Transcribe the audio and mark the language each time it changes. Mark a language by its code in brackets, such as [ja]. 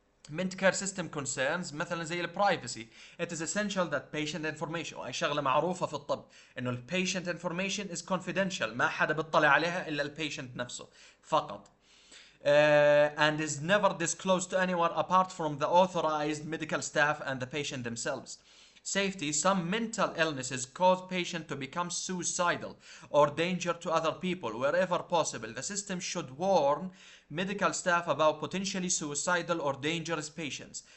[en] Mint care system concerns [ar] مثلا زي البرايفسي. [en] It is essential that patient information، [ar] وهي شغلة معروفة في الطب انه ال patient information [en] is confidential، [ar] ما حدا بيطلع عليها الا ال patient نفسه فقط. [en] And is never disclosed to anyone apart from the authorized medical staff and the patient themselves. Safety. Some mental illnesses cause patients to become suicidal or danger to other people. Wherever possible, the system should warn medical staff about potentially suicidal or dangerous patients.